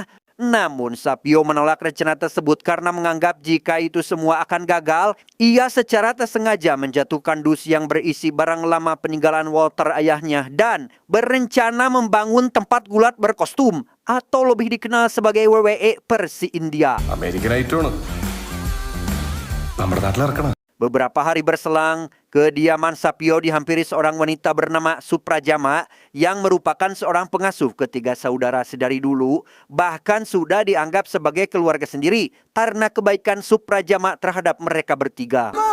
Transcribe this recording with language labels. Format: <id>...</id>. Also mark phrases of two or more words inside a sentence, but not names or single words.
<id>Namun Sapio menolak rencana tersebut karena menganggap jika itu semua akan gagal. Ia secara tak sengaja menjatuhkan dus yang berisi barang lama peninggalan Walter ayahnya dan berencana membangun tempat gulat berkostum atau lebih dikenal sebagai WWE Persi India.</id> <ml>അമേരിക്കനായിട്ടാണ് നമ്മുടെ നാട്ടിലിറക്കണം.</ml> <id>Beberapa hari berselang, kediaman Sapio dihampiri seorang wanita bernama Suprajama yang merupakan seorang pengasuh ketiga saudara sedari dulu, bahkan sudah dianggap sebagai keluarga sendiri karena kebaikan Suprajama terhadap mereka bertiga.</id>